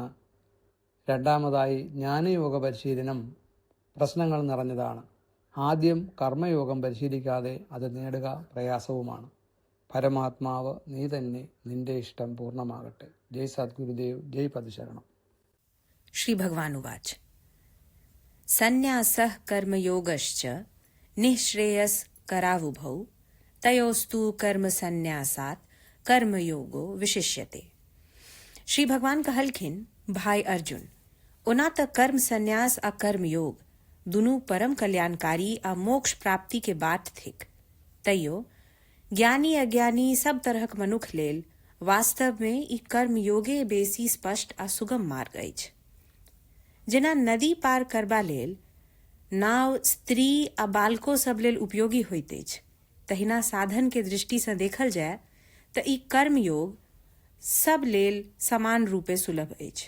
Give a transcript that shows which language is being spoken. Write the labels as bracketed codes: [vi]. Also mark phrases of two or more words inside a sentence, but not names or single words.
[ml] രണ്ടാമതായി ജ്ഞാനയോഗ പരിശീലനം പ്രശ്നങ്ങൾ നിറഞ്ഞതാണ്. ആദ്യം കർമ്മയോഗം പരിശീലിക്കാതെ അത് നേടുക പ്രയാസവുമാണ്. പരമാത്മാവ് നീ തന്നെ, നിന്റെ ഇഷ്ടം പൂർണ്ണമാകട്ടെ. ജയ് സദ്ഗുരുദേവ്, ജയ് പദശരണം. [sa] श्री भगवान उवाच सन्न्यासः कर्मयोगश्च निःश्रेयस करावुभौ तयोस्तु कर्म संन्यासात् कर्मयोगो विशिष्यते. [mai] श्री भगवान कहलखिन, भाई अर्जुन, उना तक कर्म संन्यास आ कर्म योग दुनू परम कल्याणकारी आ मोक्ष प्राप्ति के बात थिक. तयो ज्ञानी अज्ञानी सब तरहक मनुख लेल वास्तव में ई कर्मयोगे बेसी स्पष्ट आ सुगम मार्ग अछि। जेना नदी पार करबा लेल नाव स्त्री आ बालको सब लेल उपयोगी होइत अछि, तहिना साधन के दृष्टि सँ देखल जाय तऽ ई कर्मयोग सब लेल समान रूपे सुलभ अछि।